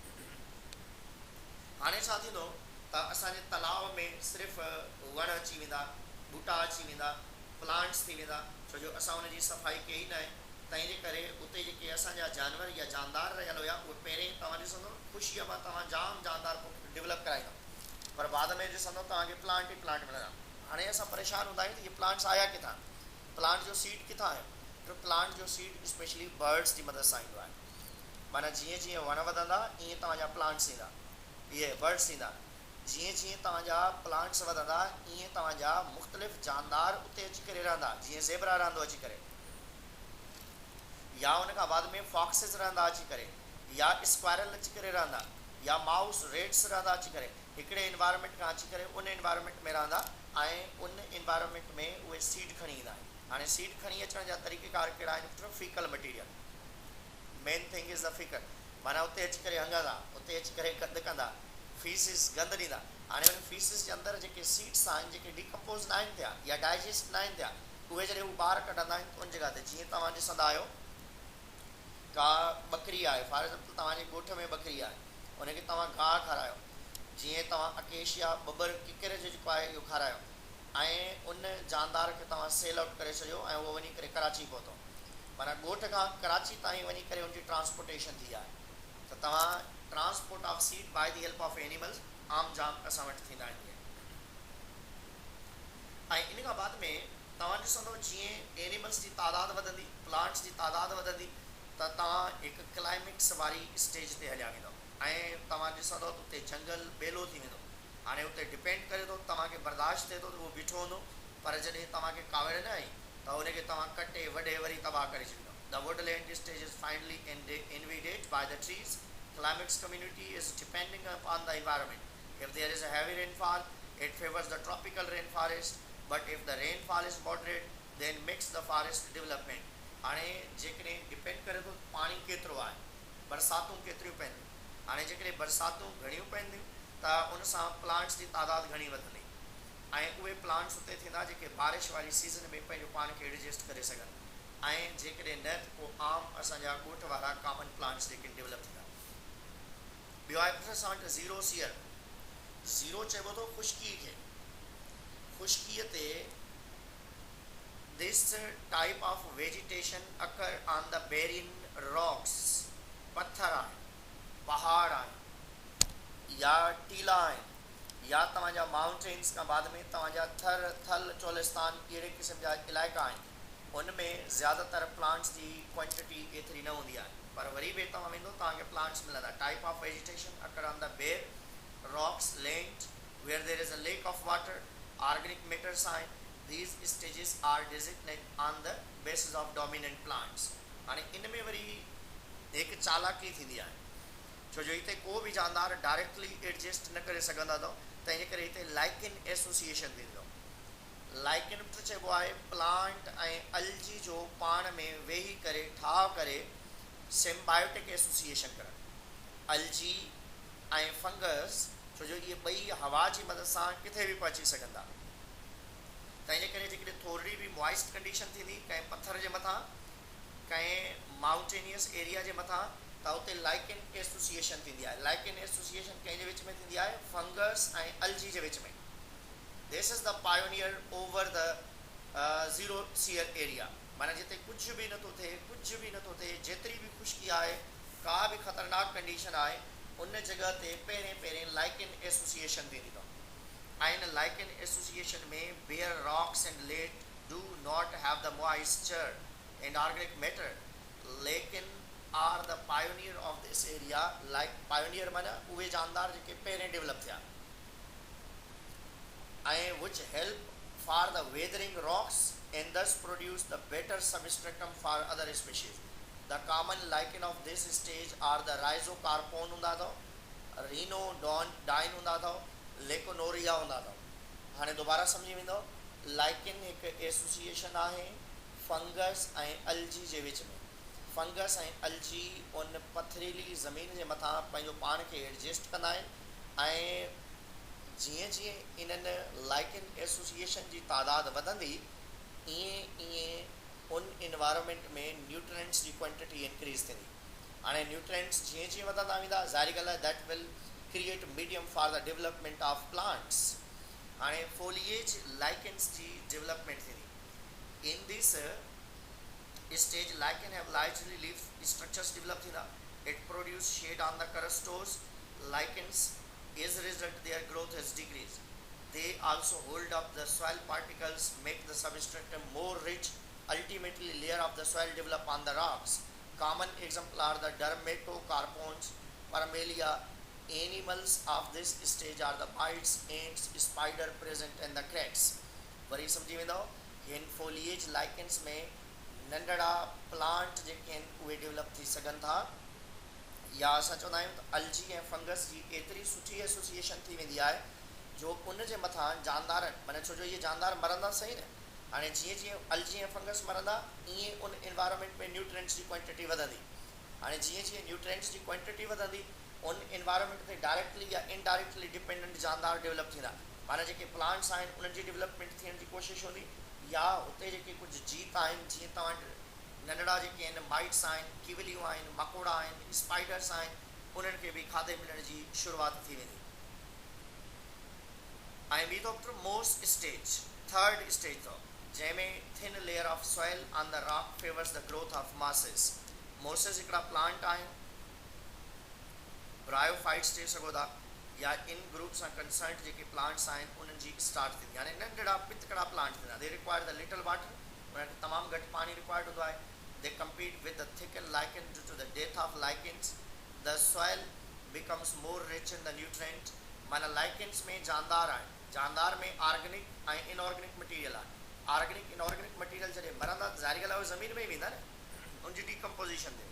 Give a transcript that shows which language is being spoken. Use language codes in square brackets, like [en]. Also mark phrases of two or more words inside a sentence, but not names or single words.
[sd] हाणे छा थींदो त असांजे तलाव में सिर्फ़ु वण अची वेंदा, ॿूटा अची वेंदा, प्लांट्स थी वेंदा, छो जो असां उनजी सफ़ाई कई न आहे। तंहिंजे करे उते जेके असांजा जानवर या जानदार रहियल हुया, उहे पहिरें तव्हां ॾिसंदो ख़ुशीअ मां तव्हां जाम जानदार डेवलप कराईंदो, पर बाद में ॾिसंदो तव्हांखे प्लांट ई प्लांट मिलंदा। हाणे असां परेशान हूंदा आहियूं त इहे प्लांट्स आया किथां, प्लांट जो सीड किथां आहे? तो प्लांट जो सीड [en] specially birds [sd] की मदद सां ईंदो आहे। माना जीअं जीअं वण वधंदा ईअं तव्हांजा प्लांट्स ईंदा, इहे बर्ड्स ईंदा। जीअं जीअं तव्हांजा प्लांट्स वधंदा ईअं तव्हांजा मुख़्तलिफ़ जानदार उते अची करे रहंदा, जीअं ज़ेबरा रहंदो अची करे, या उन खां बाद में फॉक्सिस रहंदा अची करे, या स्क्वायरल अची करे रहंदा, या [en] mouse rats [sd] रहंदा अची करे, हिकिड़े इन्वायरमेंट खां अची करे उन इन्वायरमेंट में रहंदा ऐं उन इन्वायरमेंट में उहे सीड खणी ईंदा आहिनि। हाणे सीड खणी अचण जा तरीक़ेकार कहिड़ा आहिनि? [en] fecal material, main thing is the fecal, [sd] माना उते अची करे हंगंदा, उते अची करे गंद कंदा, फीसिस गंद ॾींदा। हाणे उन फीसिस जे अंदरि जेके सीड्स आहिनि, जेके डिकम्पोज़ न आहिनि थिया या डाइजेस्ट न आहिनि थिया, उहे जॾहिं हू ॿाहिरि कढंदा आहिनि उन जॻह ते, जीअं तव्हां ॾिसंदा आहियो का बकरी आहे, [en] for example [sd] तव्हांजे ॻोठ में बकरी आहे, उनखे तव्हां गाह खारायो, जीअं तव्हां अकेशिया बबर किकर जो जेको आहे इहो खारायो ऐं उन जानदार खे तव्हां [en] sell out [sd] करे छॾियो ऐं उहो वञी करे कराची पहुतो, माना ॻोठ खां कराची ताईं वञी करे उनजी ट्रांसपोर्टेशन थी आहे। त तव्हां [en] transport of seed by the help of animals [sd] आम जाम असां वटि थींदा आहिनि। ऐं इन खां बाद में तव्हां ॾिसंदो जीअं एनिमल्स जी तादाद वधंदी, प्लांट्स जी तादाद वधंदी, त तव्हां हिकु क्लाइमेक्स वारी स्टेज ते हलिया वेंदो ऐं तव्हां ॾिसंदो त उते जंगल बेलो थी वेंदो। हाणे उते डिपेंड करे थो तव्हांखे बर्दाश्त थिए थो त उहो बीठो हूंदो, पर जॾहिं तव्हांखे कावड़ न आई त हुनखे तव्हां कटे वॾे वरी तबाह करे छॾींदो। [en] the woodland stage is finally invaded by the trees. Climax community is depending upon the environment. If there is a heavy rainfall, it favors the tropical rainforest, but if the rainfall is moderate, then mix the forest development. [sd] हाणे जेकॾहिं डिपेंड करे थो पाणी केतिरो आहे, बरसातूं केतिरियूं पवंदियूं। हाणे जेकॾहिं बरसातूं घणियूं पवंदियूं त उन सां प्लांट्स जी तादाद घणी वधंदी ऐं उहे प्लांट्स उते थींदा जेके बारिश वारी सीज़न में पंहिंजो पाण खे एडजस्ट करे सघनि, ऐं जेकॾहिं न त पोइ आम असांजा ॻोठ वारा [en] common plants [sd] जेके डेवलप थींदा। ॿियो आहे [en] process xerosere. [sd] ज़ीरो चइबो थो खुश्की खे। खुश्कीअ ते [en] this type of vegetation occur on the barren rocks। [sd] पत्थर आहिनि, पहाड़ आहिनि, या टीला आहिनि, या तव्हांजा माउंटेन्स खां बाद में तव्हांजा थल चोलिस्तान अहिड़े क़िस्म जा इलाइक़ा आहिनि। उनमें ज़्यादातर प्लांट्स जी क्वांटिटी एतिरी न हूंदी आहे, पर वरी बि तव्हां वेंदो तव्हांखे प्लांट्स मिलंदा। [en] type of vegetation occur on the bare rocks land where there is a lack of water. organic matters [sd] आहिनि। [en] These stages are designated on the basis of dominant plants। [sd] हाणे इन में वरी हिकु चालाकी थींदी आहे, छो जो हिते को बि जानदार [en] directly adjust [sd] न करे सघंदा अथव, तंहिंजे करे हिते [en] lichen association [sd] थींदो। लाइकिन चइबो आहे प्लांट ऐं अलजी जो पाण में वेही करे ठाह करे [en] symbiotic association [sd] करणु। अलजी ऐं फंगस, छो जो इहे ॿई हवा जी मदद सां किथे बि पहुची सघंदा। तंहिंजे करे जेकॾहिं थोरी बि [en] moist condition [sd] थींदी कंहिं पत्थर जे मथां, कंहिं [en] mountainous area [sd] जे मथां, त उते [en] lichen association [sd] थींदी आहे। [en] lichen association [sd] कंहिंजे विच में थींदी आहे? फंगस ऐं अलजी जे विच में। [en] this is the pioneer over the xerosere area. [sd] माना जिते कुझु बि नथो थिए, कुझु बि नथो थिए, जेतिरी बि खुश्की आहे, का बि ख़तरनाक कंडीशन आहे, उन जॻह ते पहिरें [en] lichen association [sd] थींदी अथव। ऐं लाइकिन एसोसिएशन में [en] bare rocks and let do not have the moisture and organic matter, lichen are the pioneer of this area. like pioneer [sd] माना उहे जानदार जेके पहिरें डेवलप थिया, [en] ऐं which help for the weathering rocks and thus produce the better substratum for other species. the common lichen of this stage are the Rhizocarpon [sd] हूंदा अथव, [en] रिनोडाइन [sd] हूंदा अथव, [en] लेकोनोरिया [sd] हूंदा अथव। हाणे दोबारा सम्झी वेंदो, लाइकिन हिकु एसोसिएशन आहे फंगस ऐं अलजी जे विच में। फंगस ऐं अलजी उन पथरीली ज़मीन जे मथां पंहिंजो पाण खे एडजस्ट कंदा आहिनि, ऐं जीअं जीअं इन्हनि [en] lichen association [sd] जी तादाद वधंदी, ईअं उन इन्वायरमेंट में न्यूट्रिएंट्स जी क्वांटिटी इंक्रीज़ थींदी। हाणे न्यूट्रिएंट्स जीअं जीअं वधंदा वेंदा, ज़ाहिरी ॻाल्हि आहे [en] that will create medium for the development of plants. [sd] हाणे [en] foliage lichens [sd] जी development थींदी। [en] in this stage lichen have largely leaf structures develop थींदा। it produce shade on the corostose lichens, as a result their growth has decreased। they also hold up the soil particles, make the substratum more rich, ultimately layer of the soil develop on the rocks। common example are the dermatocarpons, parmelia। Animals of this stage are the mites, ants, spider present in the cracks। [sd] वरी सम्झी वेंदो, हिन [en] foliage lichens [sd] में नंढड़ा प्लांट जेके आहिनि उहे डेवलप थी सघनि था, या असां चवंदा आहियूं त अलजी ऐं फंगस जी एतिरी सुठी एसोसिएशन थी वेंदी आहे जो उन जे मथां जानदार, माना छो जो इहे जानदार मरंदा सही न। हाणे जीअं जीअं अलजी ऐं फंगस मरंदा, ईअं उन इन्वायरमेंट में न्यूट्रिएंट्स जी क्वांटिटी वधंदी। हाणे जीअं जीअं न्यूट्रिएंट्स जी क्वांटिटी वधंदी, उन इन्वायरमेंट ते डायरेक्टली या [en] indirectly dependent [sd] जानदार डेवलप थींदा। माना जेके प्लांट्स आहिनि उन्हनि जी डेवलपमेंट थियण जी कोशिशि हूंदी, या हुते जेके कुझु जीत आहिनि, जीअं तव्हां नंढड़ा जेके आहिनि माइट्स आहिनि, किवलियूं आहिनि, मकोड़ा आहिनि, स्पाइडर्स आहिनि, उन्हनि खे बि खाधे मिलण जी शुरूआति थी वेंदी। ऐं ॿी तो [en] moss stage, third stage [sd] अथव, जंहिंमें [en] thin layer of soil on the rock favours the growth of mosses. [sd] मोसेस हिकिड़ा प्लांट आहिनि, ब्रायोफाइट्स चई सघो था, या इन ग्रुप सां कंसर्न जेके प्लांट्स आहिनि उन्हनि जी स्टार्ट थींदी। यानी नंढड़ा पितकड़ा प्लांट थींदा। [en] they require the little water, [sd] उन्हनि खे तमामु घटि पाणी रिक्वायर्ड हूंदो आहे। [en] they compete with the thicken lichen due to the death of lichens. the soil becomes more rich in the nutrient. [sd] माना लाइकन्स में जानदार आहिनि, जानदार में ऑर्गेनिक ऐं [en] inorganic material [sd] आहे। [en] organic inorganic material [sd] जॾहिं मरंदा त ज़ाहिरी ॻाल्हि आहे ज़मीन में ई वेंदा न, उनजी डीकम्पोजिशन ते।